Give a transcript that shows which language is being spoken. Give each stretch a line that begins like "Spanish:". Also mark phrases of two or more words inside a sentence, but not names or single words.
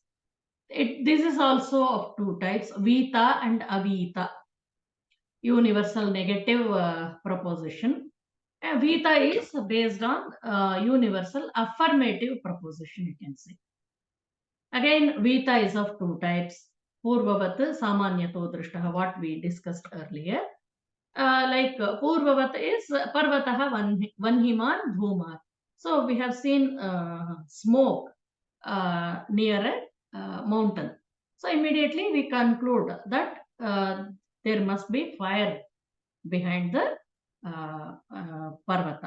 English: This is also of two types, vita and avita. Universal negative proposition. Vita is based on universal affirmative proposition, you can say. Again, vita is of two types.
Sanskrit: पूर्ववत् सामान्यतो दृष्टः,
English: what we discussed earlier. Like Purvavat is
Sanskrit: पर्वतः वह्निमान् धूम.
English: So we have seen smoke near a mountain. So immediately we conclude that there must be fire behind the Parvata.